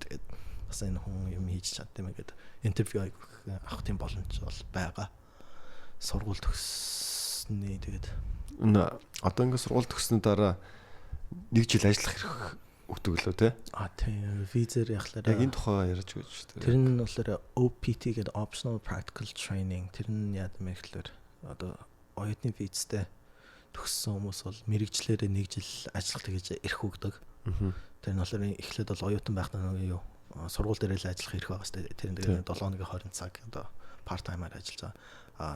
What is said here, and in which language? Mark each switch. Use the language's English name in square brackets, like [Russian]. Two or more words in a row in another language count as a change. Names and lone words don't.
[Mongolian] Тэгээд бас энэ хүн юм хийж чаддсан юм гээд интервью авах тийм боломж бол байгаа. Сургууль төгссөний тэгээд одоо ингээд сургууль төгссөний дараа 1 жил ажиллах өгдөг лөө те. Тийм визээр Яг яхахлаараа энэ тухай ярьж өгч шүү дээ. тэр нь болохоор OPT гэдэг [English] optional practical training. [Mongolian] Тэр нь яа гэм бэ гэхээр одоо оюутны визтэй төгссөн хүмүүс бол мэрэгчлэрээ 1 жил ажиллах гэж эрх өгдөг. Тэр нь болохоор эхлээд бол оюутан байхдаа нөгөө юу сургууль дээр л ажиллах эрх байгаа шүү дээ. Тэр нь тэгээд 7 хоногийн 20 цаг одоо [English] part time- [Mongolian] аар ажиллаж байгаа.